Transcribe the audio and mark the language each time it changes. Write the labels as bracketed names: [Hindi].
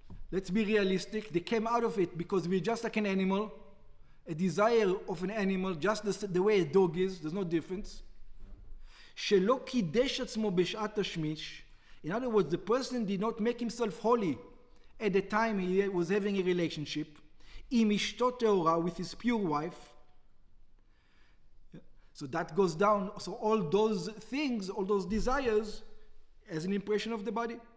[English] Let's be realistic. They came out of it because we're just like an animal, a desire of an animal, just the way a dog is. There's no difference. [Hebrew] שלא קידש עצמו בשעת השמיש. [English] In other words, the person did not make himself holy at the time he was having a relationship. [Hebrew] עם אשתו טהורה, [English] with his pure wife. So that goes down. So all those things, all those desires, as an impression of the body.